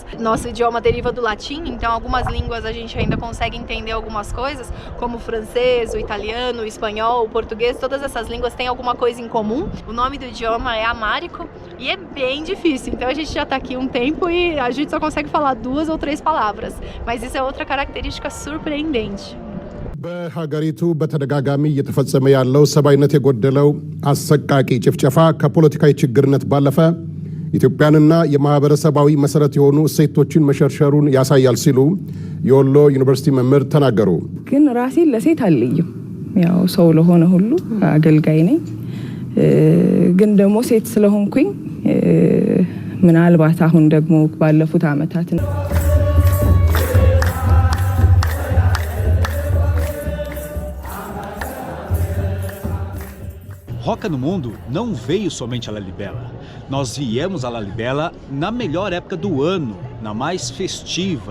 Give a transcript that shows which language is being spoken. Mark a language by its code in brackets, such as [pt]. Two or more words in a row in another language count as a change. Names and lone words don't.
[pt] Nosso idioma deriva do latim, então algumas línguas a gente ainda consegue entender algumas coisas, como o francês, o italiano, o espanhol, o português, todas essas línguas têm alguma coisa em comum. O nome do idioma é amárico e é bem difícil, então a gente já está aqui um tempo e a gente só consegue falar 2 ou 3 palavras. Mas isso é outra característica surpreendente. [am] በሀገሪቱ በተደጋጋሚ እየተፈጸመ ያለው ሰብአዊነት የጎደለው አሰቃቂ ጭፍጨፋ ከፖለቲካዊ ችግርነት ባለፈ ኢትዮጵያንና የማህበረሰባዊ መሰረት የሆኑ እሴቶችን መሸርሸሩን ያሳያል ሲሉ የወሎ ዩኒቨርሲቲ መምህር ተናገሩ። ግን ራሴን ለሴት አልለይም፣ ያው ሰው ለሆነ ሁሉ አገልጋይ ነኝ። ግን ደግሞ ሴት ስለሆንኩኝ ምናልባት አሁን ደግሞ ባለፉት ዓመታት [pt] Roca no Mundo não veio somente a Lalibela. Nós viemos a Lalibela na melhor época do ano, na mais festiva.